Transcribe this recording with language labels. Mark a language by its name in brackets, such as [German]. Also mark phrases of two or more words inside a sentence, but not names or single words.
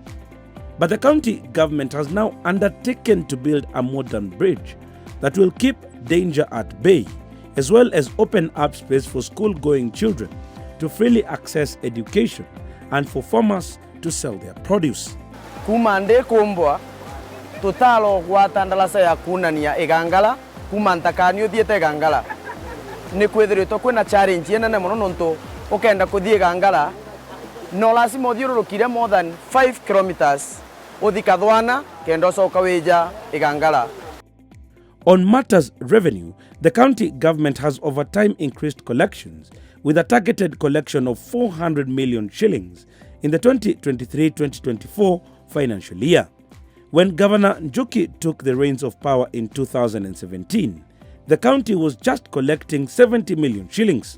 [English] But the county government has now undertaken to build a modern bridge that will keep danger at bay, as well as open up space for school-going children to freely access education and for farmers to sell their produce. [Meru] Kumande kumbwa tutalo gwatandalasa ya kunania Egangala kumantakanio thiete Egangala ni kwithiritwo kwina challenge yenene muno nontu ukenda kuthie Egangala no lazima uthiururukire [English] more than 5 kilometers [Meru] uthikathwana kenda ucoka wija Egangala. [English] On matters revenue, the county government has over time increased collections with a targeted collection of 400 million shillings in the 2023-2024 financial year. When Governor Njuki took the reins of power in 2017, the county was just collecting 70 million shillings.